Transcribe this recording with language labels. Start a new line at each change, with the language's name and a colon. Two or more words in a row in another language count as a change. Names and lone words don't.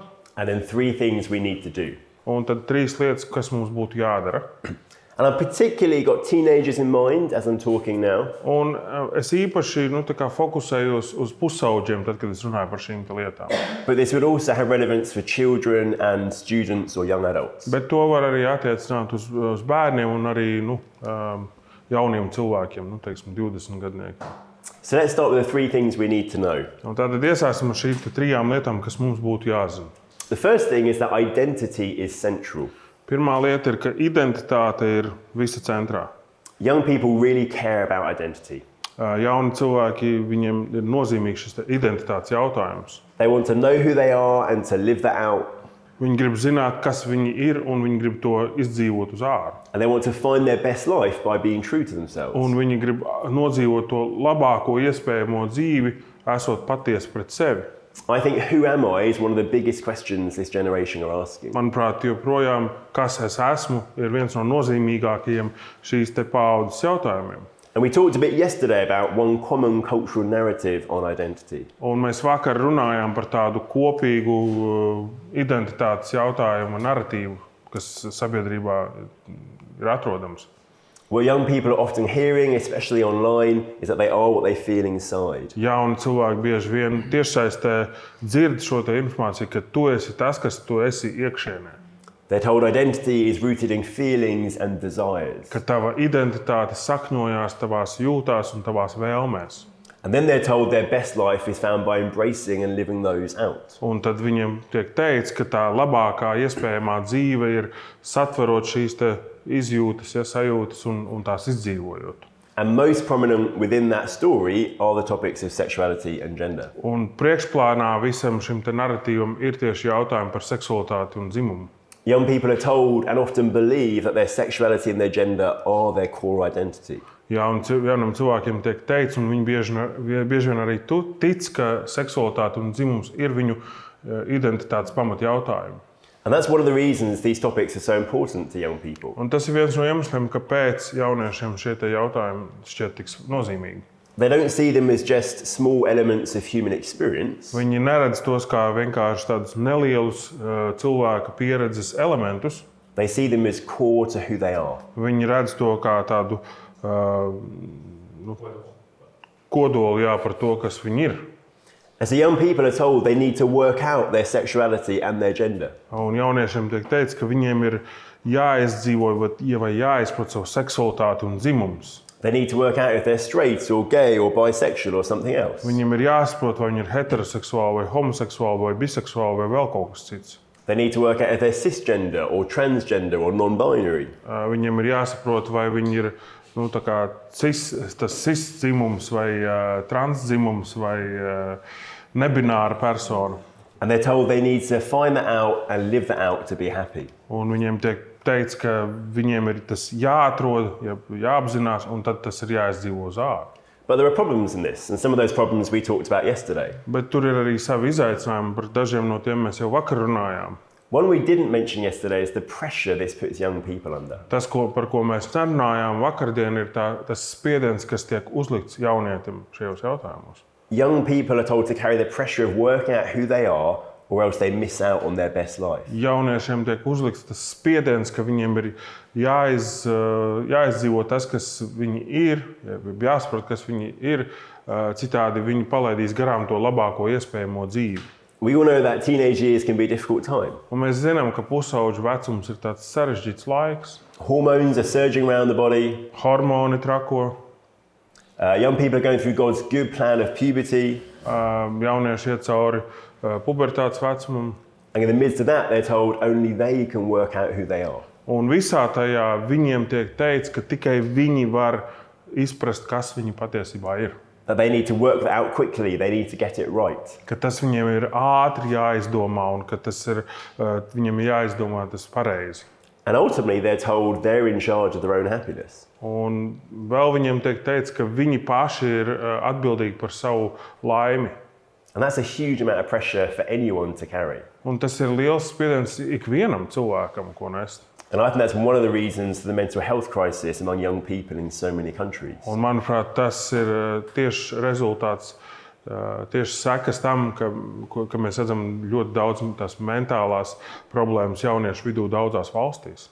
English: And then 3 things we need to do.
Latvian: Un tad 3 lietas, kas mums būtu jādara.
English: And I've particularly got teenagers in mind as I'm talking now.
Latvian: Un es īpaši fokusējos uz pusauģiem, tad, kad es runāju par šīm lietām.
English: But this would also have relevance for children and students or young adults.
Latvian: Bet to var arī attiecināt uz bērniem un arī jauniem cilvēkiem, teiksim, 20 gadniekiem.
English: So let's start with the 3 things we need to know.
Latvian: Un tātad iesāksim ar šīm 3 lietām, kas mums būtu jāzina.
English: The first thing is that identity is central.
Latvian: Pirmā lieta ir, ka identitāte ir visa centrā.
English: Young people really care about identity.
Latvian: Jauni cilvēki, viņiem ir nozīmīgs šis identitātes jautājums.
English: They want to know who they are and to live that out.
Latvian: Viņi grib zināt, kas viņi ir, un viņi grib to izdzīvot uz āru.
English: And they want to find their best life by being true to themselves.
Latvian: Un viņi grib nodzīvot to labāko iespējamo dzīvi, esot patiesi pret sevi.
English: I think who am I is one of the biggest questions this generation are asking.
Latvian: Manuprāt, joprojām, kas es esmu, ir viens no nozīmīgākajiem šīs paaudzes jautājumiem.
English: And we talked a bit yesterday about one common cultural narrative on identity.
Latvian: Un mēs vakar runājām par tādu kopīgu identitātes jautājumu narratīvu, kas sabiedrībā ir atrodams.
English: What young people are often hearing, especially online, is that they are what they feel inside.
Latvian: Jauni cilvēki bieži vien tiešsaistē dzird šo informāciju, ka tu esi tas, kas tu esi iekšienē.
English: They're told identity is rooted in feelings and desires.
Latvian: Ka tava identitāte sakņojās tavās jūtās un tavās vēlmēs.
English: And then they're told their best life is found by embracing and living those out.
Latvian: Un tad viņiem tiek teikts, ka tā labākā iespējamā dzīve ir satverot šīs izjūtas, sajūtas un tās izdzīvojot.
English: And most prominent within that story are the topics of sexuality and gender.
Latvian: Un priekšplānā visam šim narratīvam ir tieši jautājumi par seksualitāti un dzimumu.
English: Young people are told and often believe that their sexuality and their gender are their core identity.
Latvian: Jaunam cilvēkiem tiek teikts, un viņi bieži vien arī tic, ka seksualitāte un dzimums ir viņu identitātes pamatjautājumi.
English: And that's one of the reasons these topics are so important to young people.
Latvian: Un tas ir viens no iemesliem, kāpēc jauniešiem šie jautājumi šķiet tik nozīmīgi.
English: They don't see them as just small elements of human experience.
Latvian: Viņi neredz tos kā vienkārši tādus nelielus cilvēka pieredzes elementus.
English: They see them as core to who they are.
Latvian: Viņi redz to kā tādu kodolu par to, kas viņi ir.
English: And so young people are told they need to work out their sexuality and their gender.
Latvian: Un jauniešiem tiek teikts, ka viņiem ir jāizdzīvo vai jāizprot savu seksualitāti un dzimums.
English: They need to work out if they're straight or gay or bisexual or something else.
Latvian: Viņiem ir jāsaprot, vai viņi ir heteroseksuāli, vai homoseksuāli, vai biseksuāli, vai vēl kaut kas cits.
English: They need to work out if they're cisgender or transgender or non-binary.
Latvian: Viņiem ir jāsaprot, vai viņi ir tas cis-dzimums vai transdzimums vai nebināra persona.
English: And they're told they need to find that out and live that out to be happy.
Latvian: Un viņiem tiek teikts, ka viņiem ir tas jāatrod, jāapzinās, un tad tas ir jāizdzīvo uz āru.
English: But there are problems in this, and some of those problems we talked about yesterday.
Latvian: Bet tur ir arī savi izaicinājumi, par dažiem no tiem mēs jau vakar runājām.
English: One we didn't mention yesterday is the pressure this puts young people under.
Latvian: Tas, par ko mēs nerunājām vakardien, ir tas spiediens, kas tiek uzlikts jaunietim šajos jautājumos.
English: Young people are told to carry the pressure of working out who they are, or else they miss out on their best life.
Latvian: Jauniešiem tiek uzlikts tas spiediens, ka viņiem ir jāizdzīvo tas, kas viņi ir, jāsaprot, kas viņi ir, citādi viņi palaidīs garām to labāko iespējamo dzīvi.
English: We all know that teenage years can be a difficult time.
Latvian: Un mēs zinām, ka pusauģu vecums ir tāds sarežģīts laiks.
English: Hormones are surging around the body.
Latvian: Hormoni trako,
English: Young people are going through God's good plan of puberty.
Latvian: jaunieši iet cauri pubertātes vecumam.
English: And in the midst of that, they're told only they can work out who they are.
Latvian: Un visā tajā viņiem tiek teikts, ka tikai viņi var izprast, kas viņi patiesībā ir.
English: That they need to work that out quickly, they need to get it right.
Latvian: Ka tas viņiem ir ātri jāizdomā un ka tas ir, viņiem ir jāizdomā tas pareizi.
English: And ultimately, they're told they're in charge of their own happiness.
Latvian: Un vēl viņiem tiek teikts, ka viņi paši ir atbildīgi par savu laimi.
English: And that's a huge amount of pressure for anyone to carry.
Latvian: Un tas ir liels spiediens ikvienam cilvēkam, ko nest.
English: And I think that's one of the reasons for the mental health crisis among young people in so many countries.
Latvian: Un, manuprāt, tas ir tieši rezultāts, tieši sekas tam, ka mēs redzam ļoti daudz tās mentālās problēmas jauniešu vidū daudzās valstīs.